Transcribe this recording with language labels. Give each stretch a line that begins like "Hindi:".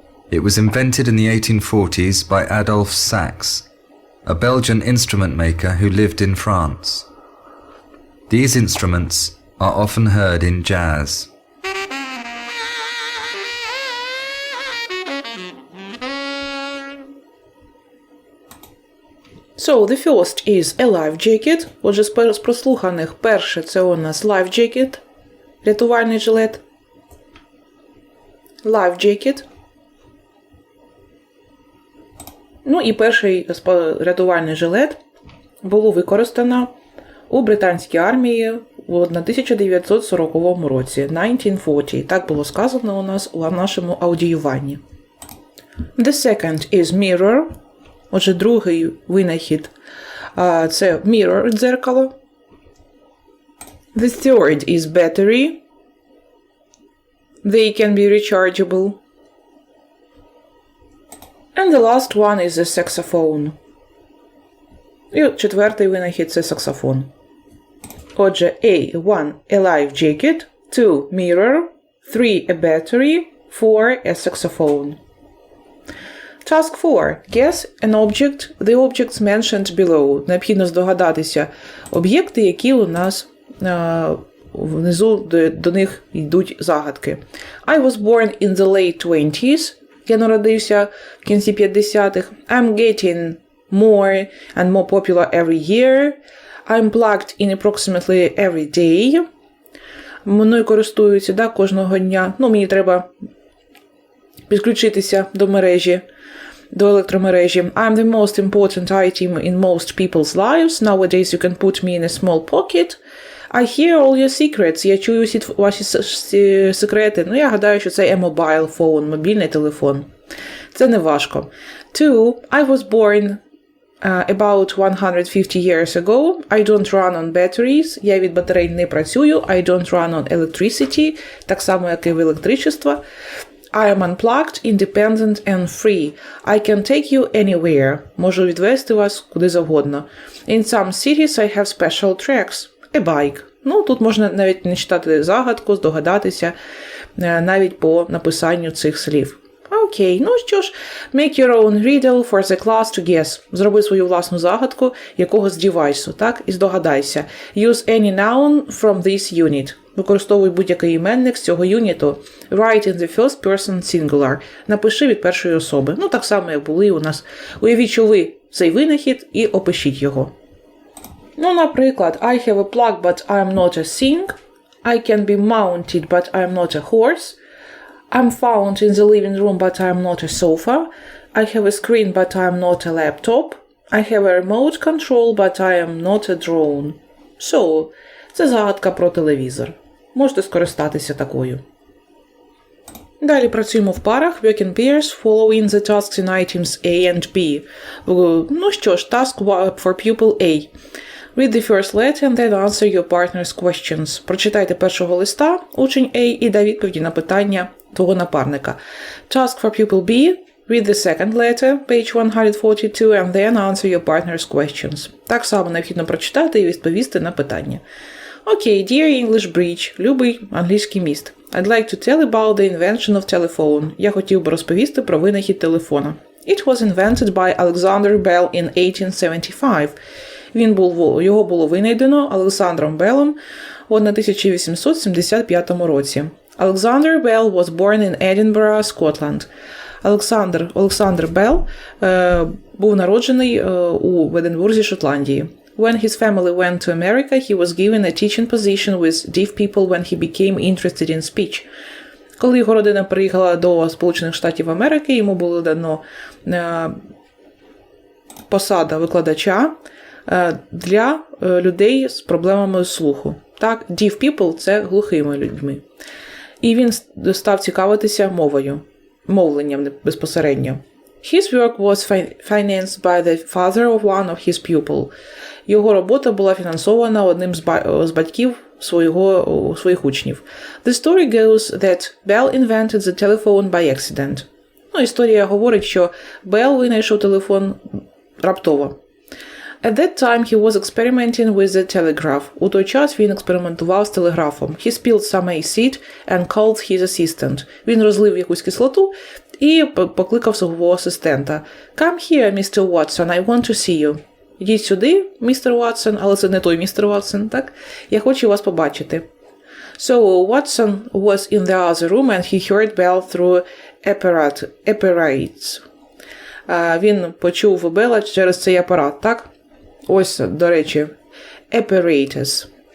English: It was invented in the 1840s by Adolphe Sax, a Belgian instrument maker who lived in France. These instruments are often heard in jazz. So, the first is a life jacket.
Ukrainian: Отже, з прослуханих перше це у нас
English: life jacket,
Ukrainian: рятувальний жилет.
English: Life jacket.
Ukrainian: Ну і перший рятувальний жилет було використано у британській армії в 1940 році, 1940. Так було сказано у нас у нашому аудіюванні.
English: The second is mirror.
Ukrainian: Отже, другий винахід це mirror, дзеркало.
English: The third is battery. They can be rechargeable. And the last one is the saxophone.
Ukrainian: І четвертий винахід – це саксофон.
English: Отже, A1 – a life jacket, 2 – mirror, 3 – a battery, 4 – a saxophone. Task 4. Guess an object, the objects mentioned below.
Ukrainian: Необхідно здогадатися об'єкти, які у нас внизу до них йдуть загадки.
English: I was born in the late 20s.
Ukrainian: Я народився в кінці 50-х.
English: I'm getting more and more popular every year. I'm plugged in approximately every day.
Ukrainian: Мною користуються кожного дня. Мені треба підключитися до мережі, до електромережі.
English: I'm the most important item in most people's lives. Nowadays you can put me in a small pocket. I hear all your secrets.
Ukrainian: Я чую всі ваші секрети. Я гадаю, що це
English: a mobile phone,
Ukrainian: мобільний телефон. Це не важко. 2.
English: I was born about 150 years ago. I don't run on batteries.
Ukrainian: Я від батарей не працюю.
English: I don't run on electricity.
Ukrainian: Так само, як і в електричество.
English: I am unplugged, independent and free. I can take you anywhere.
Ukrainian: Можу відвести вас куди завгодно.
English: In some cities I have special tracks. A bike.
Ukrainian: Тут можна навіть не читати загадку, здогадатися навіть по написанню цих слів. Окей, що ж,
English: make your own riddle for the class to guess.
Ukrainian: Зроби свою власну загадку якогось девайсу, так? І здогадайся.
English: Use any noun from this unit.
Ukrainian: Використовуй будь-який іменник з цього юніту.
English: Write in the first person singular.
Ukrainian: Напиши від першої особи. Так само, як були у нас. Уявіть, що ви цей винахід і опишіть його. Наприклад,
English: I have a plug, but I am not a thing. I can be mounted, but I am not a horse. I'm found in the living room, but I am not a sofa. I have a screen, but I am not a laptop. I have a remote control, but I am not a drone. So,
Ukrainian: це загадка про телевізор. Можете скористатися такою. Далі працюємо в парах.
English: Work in pairs, following the tasks in items A and B.
Ukrainian: Ну що ж,
English: task for pupil A. Read the first letter and then answer your partner's questions.
Ukrainian: Прочитайте першого листа, учень A, і дай відповіді на питання твого напарника.
English: Task for pupil B. Read the second letter, page 142, and then answer your partner's questions.
Ukrainian: Так само необхідно прочитати і відповісти на питання. Окей,
English: dear English bridge,
Ukrainian: любий англійський міст.
English: I'd like to tell about the invention of telephone.
Ukrainian: Я хотів би розповісти про винахід телефона.
English: It was invented by Alexander Bell in 1875.
Ukrainian: Його було винайдено Олександром Беллом в 1875 році.
English: Alexander Bell was born in Edinburgh, Scotland.
Ukrainian: Олександр Белл був народжений у Единбурзі, Шотландії.
English: When his family went to America, he was given a teaching position with deaf people when he became interested in speech.
Ukrainian: Коли його родина приїхала до Сполучених Штатів Америки, йому було дано посада викладача для людей з проблемами слуху. Так,
English: deaf people
Ukrainian: – це глухими людьми. І він став цікавитися мовленням безпосередньо.
English: His work was financed by the father of one of his pupils.
Ukrainian: Його робота була фінансована одним з батьків своїх учнів.
English: The story goes that Bell invented the telephone by accident.
Ukrainian: Ну, історія говорить, що Bell винайшов телефон раптово.
English: At that time he was experimenting with the telegraph.
Ukrainian: У той час він експериментував з телеграфом.
English: He spilled some acid and called his assistant.
Ukrainian: Він розлив якусь кислоту і покликав свого асистента.
English: Come here, Mr. Watson, I want to see you.
Ukrainian: Йдіть сюди, містер Ватсон, але це не той містер Ватсон, так? Я хочу вас побачити.
English: So Watson was in the other room and he heard Bell through apparatus.
Ukrainian: Він почув Белла через цей апарат, так? Ось, до речі, apparatus.